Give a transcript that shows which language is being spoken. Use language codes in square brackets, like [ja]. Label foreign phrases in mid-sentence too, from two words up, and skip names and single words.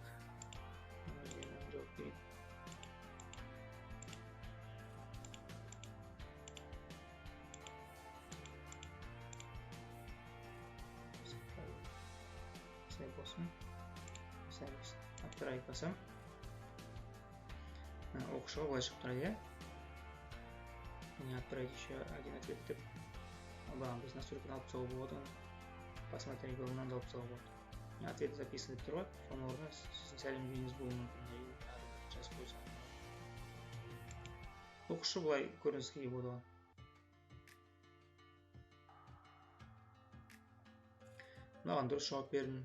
[kk] Жауап берейік. Сәл болсын. Отправить басам. Оқушыға былай шығып тұрады. [ru] Отправить еще один ответ деп. [kk] Бағын біз настройканы алып тастауға болады. Посмотреть болғаннан алып тастауға болады. [ru] Ответ записан [kk] деп тұрады. Соның орнына сіздің сәлемдеуіңіз болуы мүмкін. Жазып қойсам. Оқушы былай көрініске ие болады. Маған дұрыс жауап бердім.